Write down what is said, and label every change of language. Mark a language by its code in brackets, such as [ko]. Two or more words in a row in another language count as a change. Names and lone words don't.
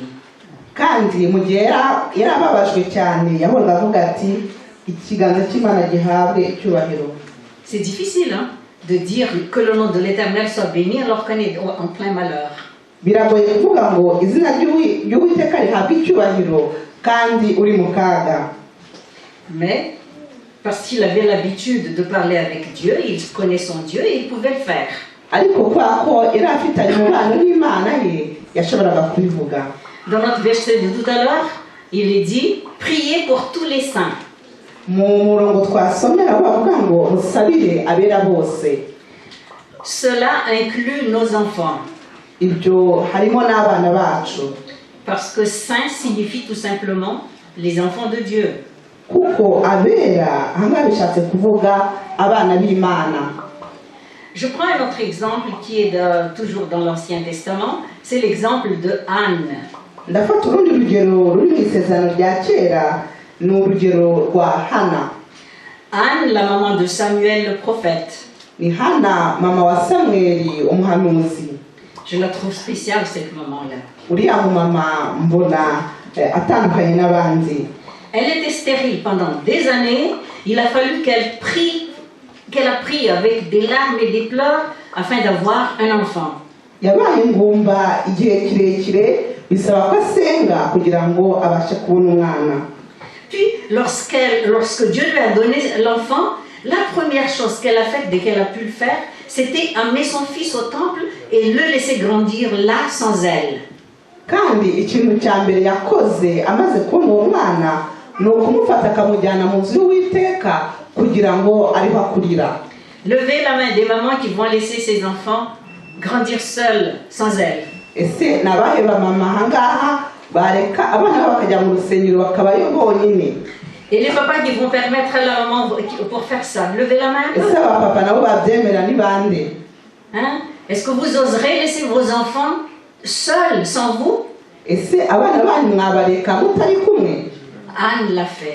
[rw] Kandi mu gihe yarababajwe cyane yahoraga avuga ati ikiganza cy'Imana gihabwe icyubahiro. [fr] C'est difficile de dire que le nom de l'Éternel soit béni alors qu'on est en plein malheur. [rw] Biragoye kuvuga ngo izina ry'Uwiteka rihabwe icyubahiro kandi uri mu kaga. [fr] Mais parce qu'il avait l'habitude de parler avec Dieu, il connaît son Dieu et il pouvait le faire. [rw] ariko kubera ko yari afitanye umubano n'Imana ye yashoboraga kubivuga. [fr] Dans notre verset de tout à l'heure, il est dit « Priez pour tous les saints ». [rw] Mu murongo twasomera bavuga ngo musabire abera bose. [fr] Cela inclut nos enfants. [rw] Ibyo harimo n'abana bacu. [fr] Parce que saint signifie tout simplement les enfants de Dieu. [rw] Kuko abera hanga bishatse kuvuga abana b'Imana. [fr] Je prends un autre exemple qui est toujours dans l'Ancien Testament, c'est l'exemple de Anne. [rw] Ndafata urundi rugero ruri mu isezerano rya kera, ni urugero rwa Hana. [fr] Anne, la maman de Samuel le prophète. [rw] Ni Hana mama wa Samweli umuhanuzi. [fr] Je la trouve spéciale cette maman-là. [rw] Uriya mama mbona atandukanye n'abandi. [fr] Elle était stérile pendant des années. Il a fallu qu'elle a pris avec des larmes et des pleurs afin d'avoir un enfant. [rw] Yabaye ingumba igihe kirekire bisaba ko asenga kugira ngo abashe kubona umwana. [fr] Puis lorsque Dieu lui a donné l'enfant, la première chose qu'elle a faite dès qu'elle a pu le faire, c'était amener son fils au temple et le laisser grandir là sans elle. [rw] Kandi ikintu cya mbere yakoze amaze kubona uwo mwana ni ukumufata akamujyana mu nzu y'Uwiteka kugira ngo ariho akurira. [fr] Levez la main des mamans qui vont laisser ses enfants grandir seuls sans elle. [rw] Ese nabahe ba mama hangaha bareka abana bakajya mu rusengero bakabayo bonyine. [fr] Et les papas qui vont permettre à la maman pour faire ça, levez la main. [rw] Ese abapapa nabo babyemera ni bande? [fr] Hein? Est-ce que vous oserez laisser vos enfants seuls, sans vous? [rw] Ese abana banyu mwabareka mutari kumwe? [fr] Anne l'a fait.